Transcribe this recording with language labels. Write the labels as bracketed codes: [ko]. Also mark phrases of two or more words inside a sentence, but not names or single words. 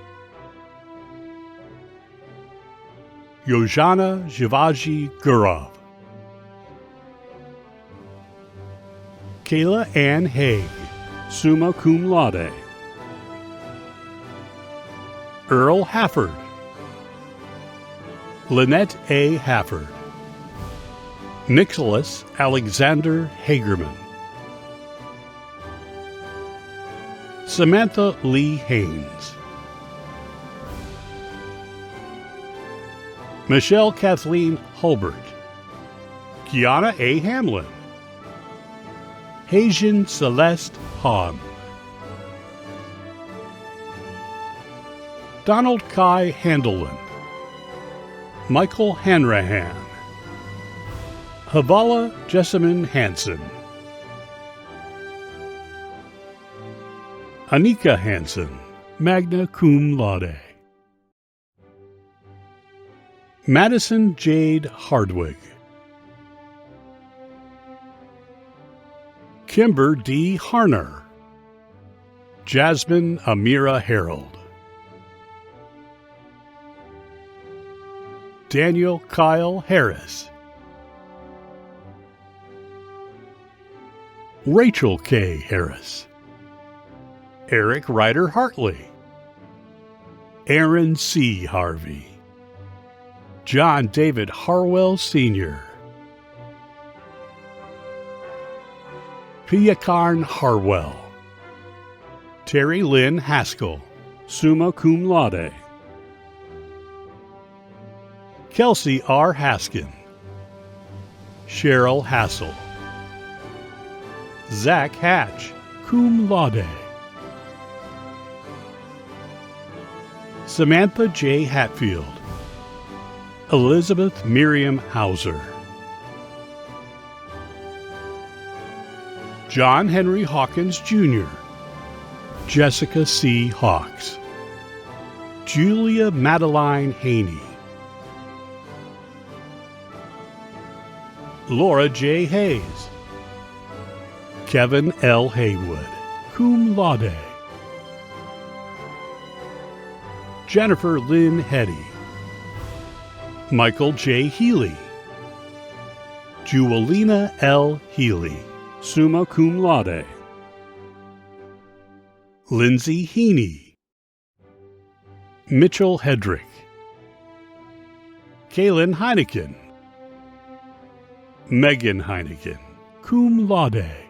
[en] Yojana Shivaji Gurov. Kayla Ann Haig, [la] summa cum laude. [en] Earl Hafford. Lynette A. Hafford. Nicholas Alexander Hagerman. Samantha Lee Haynes. Michelle Kathleen Hulbert. Kiana A. Hamlin. Haitian Celeste Hahn. Donald Kai Handelin. Michael Hanrahan. Havala Jessamine Hansen. Anika Hansen, [la] magna cum laude. [en] Madison Jade Hardwig. Kimber D. Harner. Jasmine Amira Harold. Daniel Kyle Harris. Rachel K. Harris. Eric Ryder Hartley. Aaron C. Harvey. John David Harwell Sr. Piakarn Harwell. Terry Lynn Haskell, [la] summa cum laude. [en] Kelsey R. Haskin. Cheryl Hassel. Zach Hatch, [la] cum laude. [en] Samantha J. Hatfield. Elizabeth Miriam Hauser. John Henry Hawkins, Jr. Jessica C. Hawks. Julia Madeline Haney. Laura J. Hayes. Kevin L. Haywood, [la] cum laude. [en] Jennifer Lynn Hetty. Michael J. Healy. Juelina L. Healy, [la] summa cum laude. [en] Lindsay Heaney. Mitchell Hedrick. Kaylin Heineken. Megan Heineken, [la] cum laude.